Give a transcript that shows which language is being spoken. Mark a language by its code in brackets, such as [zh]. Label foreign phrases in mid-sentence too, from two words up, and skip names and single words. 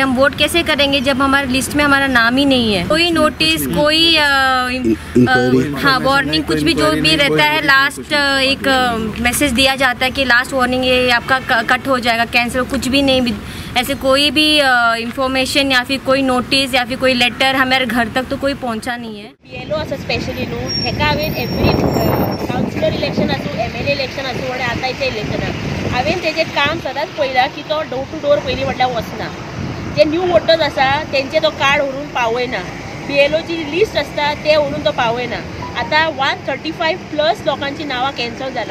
[hi] हम वोट कैसे करेंगे जब हमारे लिस्ट में हमारा नाम ही नहीं है. कोई नोटिस कोई हाँ वार्निंग कुछ भी जो भी रहता है लास्ट एक मैसेज दिया जाता है कि [en] last warning [hi] ये आपका कट हो जाएगा कैंसिल कुछ भी नहीं ऐसे कोई भी इन्फॉर्मेशन या फिर कोई नोटिस या फिर कोई लेटर हमारे घर तक तो कोई पहुंचा नहीं है. [kok] BLO असं स्पेशली न्हू हेका हांवें [en] every councillor election [kok] आसूं [en] MLA election [kok] आसूं आनी आतांच्या इलेक्शनाक हांवें तेजें काम सदांच पळयलां की तो [en] door to door [kok] पयलीं म्हटल्यार वचना. जे [en] new voters [kok] आसा तेंचे तो कार्ड व्हरून पावयना. BLOची लिस्ट आसता ते व्हरून तो पावयना. आतां 135+ लोकांची नांवां कॅन्सल जाला.